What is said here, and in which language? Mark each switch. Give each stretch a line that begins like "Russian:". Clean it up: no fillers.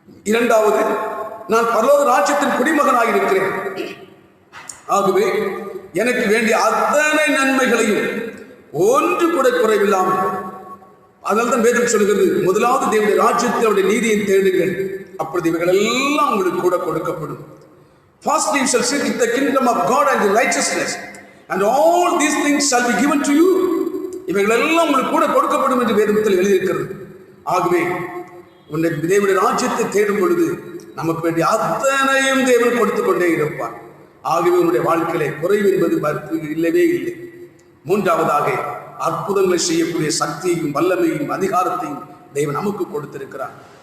Tamil: இரண்டாவது, நான் பரலோக ராஜ்யத்தின் குடிமகனாக இருக்கிறேன். ஆகவே எனக்கு வேண்டிய அத்தனை நன்மைகளையும் ஒன்று கூட குறைவில்லாமல், அதனால்தான் வேதம் சொல்கிறது, முதலாவது தேவனுடைய ராஜ்யத்தை அவருடைய நீதியை தேடுங்கள், அப்பொழுது இவைகள் எல்லாம் உங்களுக்கு கூட கொடுக்கப்படும்.
English: First you shall seek the kingdom of God and the righteousness, and all these things shall be given to you.
Tamil: இவைகள் எல்லாம் உங்களுக்கு கூட கொடுக்கப்படும் என்று வேதத்தில் எழுதியிருக்கிறது. ஆகவே தேவனுடைய ராஜ்யத்தை தேடும் பொழுது நமக்கு வேண்டிய அத்தனையும் தேவன் கொடுத்து கொண்டே இருப்பார். ஆகவே உன்னுடைய வாழ்க்கையிலே குறைவு என்பது இல்லவே இல்லை. மூன்றாவதாக, அற்புதங்களை செய்யக்கூடிய சக்தியையும் வல்லமையும் அதிகாரத்தையும் தேவன் நமக்கு கொடுத்திருக்கிறார்.